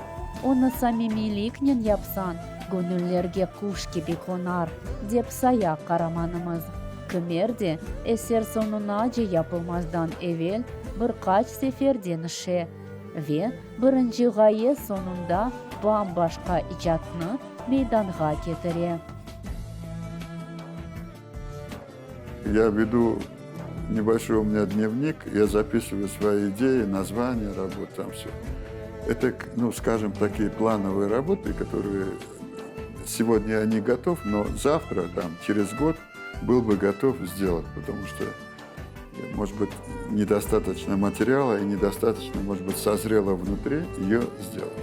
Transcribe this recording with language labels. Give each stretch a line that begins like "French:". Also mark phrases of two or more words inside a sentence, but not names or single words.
Crimean Tatar: Onu samimilikle yapsan, gönüllerge kuş gibi konar, dep saya karamanımız. Kımerdi, eser sonunaca yapılmazdan evvel birkaç sefer denişe ve birinci gaye sonunda bambaşka icatını meydana getire.
Russian: Я веду небольшой у меня дневник, я записываю свои идеи, названия работ, там все. Это, ну, скажем, такие плановые работы, которые сегодня я не готов, но завтра, там, через год был бы готов сделать, потому что, может быть, недостаточно материала и недостаточно, может быть, созрело внутри ее сделать.